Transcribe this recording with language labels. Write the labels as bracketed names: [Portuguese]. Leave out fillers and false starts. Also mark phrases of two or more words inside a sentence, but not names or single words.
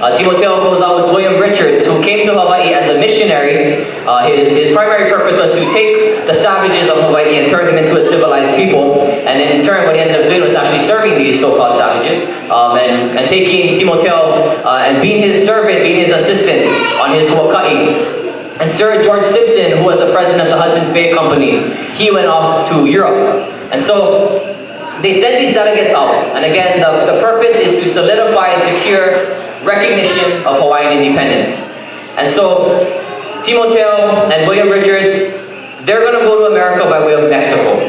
[English] Timoteo goes out with William Richards, who came to Hawaii as a missionary. His primary purpose was to take the savages of Hawaii and turn them into a civilized people. And in turn, what he ended up doing was actually serving these so-called savages and taking Timoteo and being his servant, being his assistant on his ʻokoʻa. And Sir George Simpson, who was the president of the Hudson's Bay Company, he went off to Europe. And so they sent these delegates out. And again, the purpose is to solidify and secure recognition of Hawaiian independence. And so Timoteo and William Richards, they're going to go to America by way of Mexico.